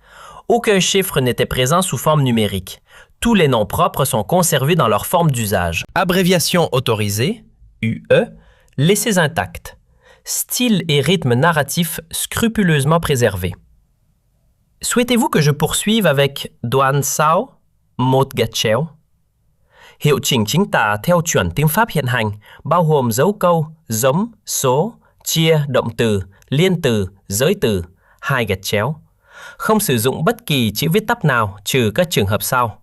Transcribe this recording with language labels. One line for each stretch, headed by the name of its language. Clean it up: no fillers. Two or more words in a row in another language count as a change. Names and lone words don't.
French: Aucun chiffre n'était présent sous forme numérique. Tous les noms propres sont conservés dans leur forme d'usage. Abréviation autorisée, UE, laissés intacts. Style et rythme narratif scrupuleusement préservés. Souhaitez-vous que je poursuive avec
Vietnamese: Doan Sao, một gạch chéo? Hiệu chỉnh chính tả theo chuẩn tiếng Pháp hiện hành, bao gồm dấu câu, giống, số, chia, động từ, liên từ, giới từ, hai gạch chéo. Không sử dụng bất kỳ chữ viết tắt nào trừ các trường hợp sau.